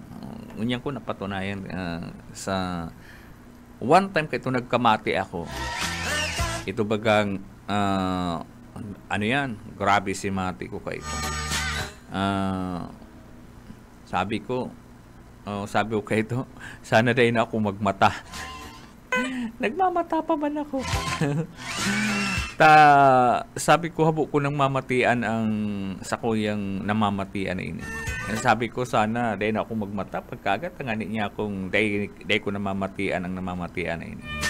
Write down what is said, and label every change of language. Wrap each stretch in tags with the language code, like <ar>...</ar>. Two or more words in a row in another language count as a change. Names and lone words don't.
<bik>Unyan ko napatunayan sa one time ka ito nagkamati ako. Ito bagang grabe si mati ko kayo. Sabi ko kayo ito, sana dahil na ako magmata. Nagmamata pa man ako. Sabi ko, habo ko nang mamatian ang sa kuyang namamatian na ini. Sabi ko, sana dahil na ako magmata, pagkagat, tangani niya akong dahil ko namamatian ang namamatian na ini.</bik>